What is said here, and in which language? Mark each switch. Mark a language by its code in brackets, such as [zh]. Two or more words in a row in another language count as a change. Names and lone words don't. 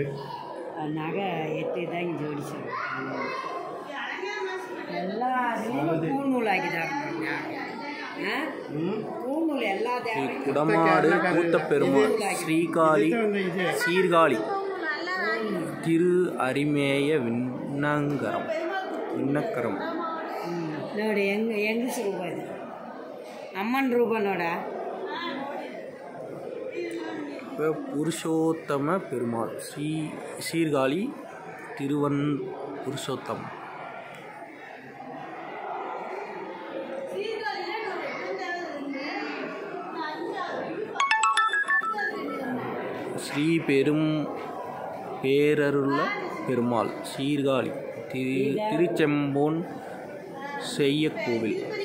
[ta] நகை 8 தான் ஜோடிச்சு எல்லாத்தையும் பூநூல் ஆக்கிட்டாங்க. பூநூல் எல்லாத்தையும் குடமாடு கூத்த பெருமாள் ஸ்ரீகாளி சீர்காழி திரு அரிமேய விண்ணக்கரம். [kn] ನೋಡಿ ಹೆಂಗಸ ರೂಪ ಇದು ಅಮ್ಮನ ರೂಪ ನೋಡ. [ta] புருஷோத்தம பெருமாள் சீர்காழி திருவன் புருஷோத்தம். ஸ்ரீ பேரருள்ள பெருமாள் சீர்காழி திருச்செம்போன் செய்யக்கோவில்.